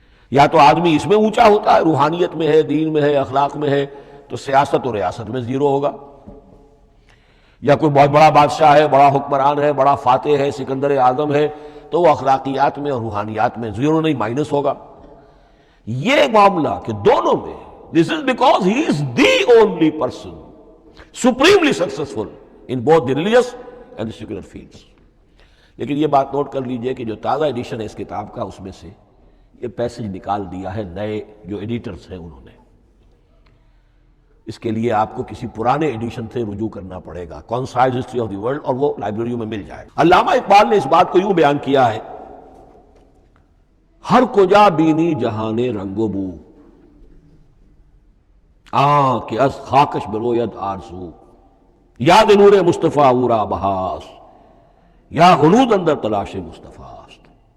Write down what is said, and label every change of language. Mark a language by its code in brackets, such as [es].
[ur] یا تو آدمی اس میں اونچا ہوتا ہے، روحانیت میں ہے، دین میں ہے، اخلاق میں ہے، تو سیاست اور ریاست میں زیرو ہوگا. یا کوئی بہت بڑا بادشاہ ہے، بڑا حکمران ہے، بڑا فاتح ہے، سکندر اعظم ہے، تو وہ اخلاقیات میں اور روحانیات میں زیرو نہیں، مائنس ہوگا. یہ معاملہ کہ دونوں میں [en] This is because he is the only person supremely successful in both the religious and the secular fields. [ur] لیکن یہ بات نوٹ کر لیجئے کہ جو تازہ ایڈیشن ہے اس کتاب کا، اس میں سے یہ پیسج نکال دیا ہے نئے جو ایڈیٹرز ہیں انہوں نے. اس کے لیے آپ کو کسی پرانے ایڈیشن سے رجوع کرنا پڑے گا، concise history of the world, اور وہ لائبریریوں میں مل جائے گا. علامہ اقبال نے اس بات کو یوں بیان کیا ہے، [fa] ہر کجا بینی جہان رنگ و بو، کہ از خاکش بروید آرزو، یاد نور مصطفیٰ اورا بہاس، یا غنود اندر تلاش مصطفیٰ است.